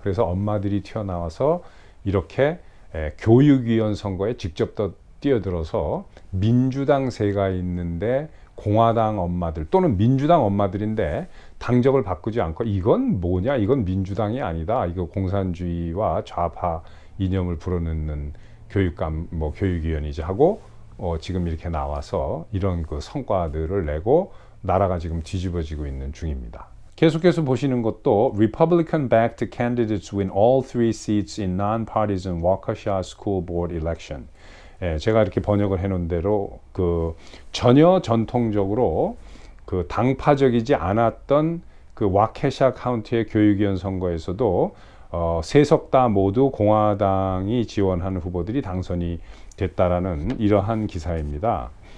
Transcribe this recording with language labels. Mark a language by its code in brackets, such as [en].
[ko] 그래서 엄마들이 튀어나와서 이렇게 교육위원 선거에 직접 뛰어들어서 민주당세가 있는데 공화당 엄마들 또는 민주당 엄마들인데 당적을 바꾸지 않고 이건 뭐냐, 이건 민주당이 아니다, 이거 공산주의와 좌파 이념을 불어넣는 교육감 교육위원이지 하고 지금 이렇게 나와서 이런 그 성과들을 내고 나라가 지금 뒤집어지고 있는 중입니다. 계속해서 보시는 것도 [en] Republican-backed candidates win all 3 seats in non-partisan Waukesha School Board election. [ko] 제가 이렇게 번역을 해놓은 대로 전혀 전통적으로 당파적이지 않았던 와케샤 카운티의 교육위원 선거에서도 세 석 다 모두 공화당이 지원하는 후보들이 당선이 됐다라는 이러한 기사입니다.